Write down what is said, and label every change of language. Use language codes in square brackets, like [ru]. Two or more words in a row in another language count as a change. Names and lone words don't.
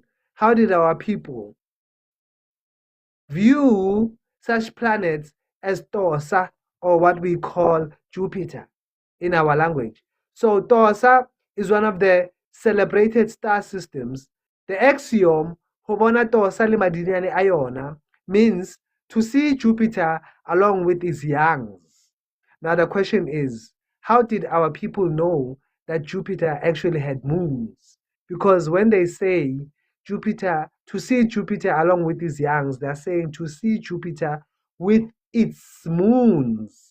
[en] How did our people view such planets as Tosa, or what we call Jupiter in our language? So Tosa is one of the celebrated star systems. The axiom [st] ho bona Tosa le madinyane a yona [en] means to see Jupiter along with its youngs. Now the question is, how did our people know that Jupiter actually had moons? Because when they say Jupiter, to see Jupiter along with its youngs, they're saying to see Jupiter with its moons.